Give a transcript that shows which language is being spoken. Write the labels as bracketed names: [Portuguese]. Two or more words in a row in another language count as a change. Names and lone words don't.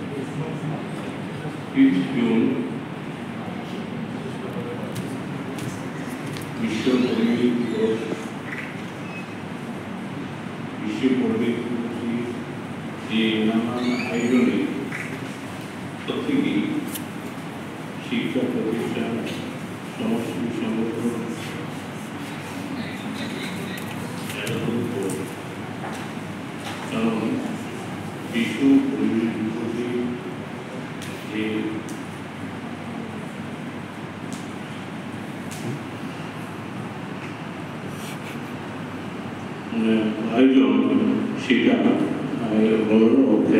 [Bangla] বিশ্ব পরিবেশ দিবস, বিশ্ব পরিবেশ দিবস যে নানান আয়োজনে প্রত্যেকে শিক্ষা প্রতিষ্ঠান সমষ্টি সংগঠন কারণ বিশ্ব পরিবেশ দিবসে যে আয়োজন সেটা বড় অর্থের।